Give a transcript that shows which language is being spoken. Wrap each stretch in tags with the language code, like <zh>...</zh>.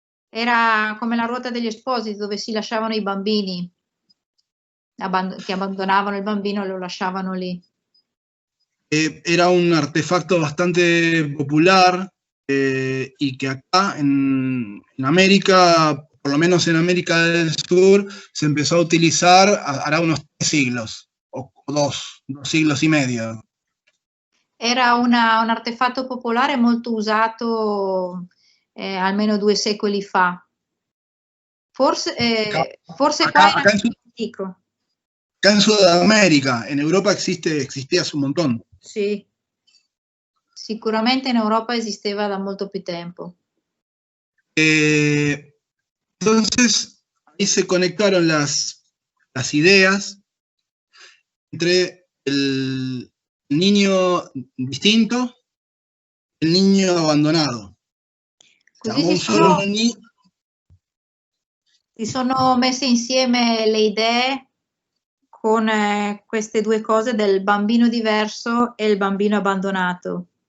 <it>Era come la ruota degli espositi, dove si lasciavano i bambini, che abbandonavano il bambino e lo lasciavano lì.</it> <es>Era un artefacto bastante popular y que acá en América, por lo menos en América del Sur, se empezó a utilizar hará unos 3 siglos, o 2 siglos y medio.</es> <it>Era un artefatto popolare molto usato almeno 2 secoli fa. Forse qua era antico.</it> <es>Acá en Sudamérica, en Europa existía hace un montón.</es> <it>Sì, sicuramente in Europa esisteva da molto più tempo.</it> <es>Entonces, ahí se conectaron las ideas entre el niño distinto</es> <it>e il niño abbandonato. Così si sono messe insieme le idee con queste 2 cose del bambino diverso e il bambino abbandonato.</it>